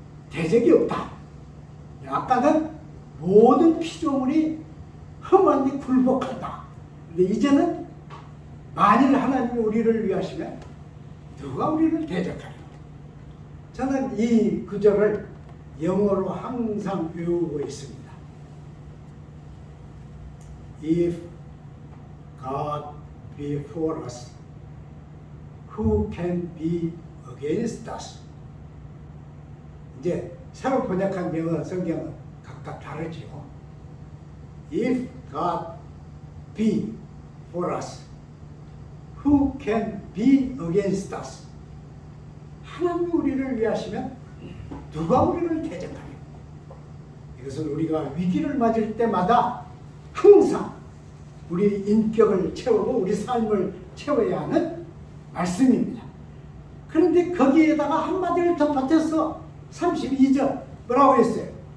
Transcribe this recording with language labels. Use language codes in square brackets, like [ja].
[ko] 대적이 없다. 아까는 모든 피조물이 험한데 굴복한다. 근데 이제는 만일 하나님이 우리를 위하시면 누가 우리를 대적하려? 저는 이 구절을 영어로 항상 외우고 있습니다. [en] If God be for us, who can be against us? [ko] 이제 새로 번역한 영어 성경은 각각 다르지요. [en] If God be for us, who can be against us? [ko] 하나님이 우리를 위하시면 누가 우리를 대적하려? 이것은 우리가 위기를 맞을 때마다 항상 우리 인격을 채우고 우리 삶을 채워야 하는 말씀입니다. 그런데 거기에다가 한마디를 덧붙여서 32절 뭐라고 했어요?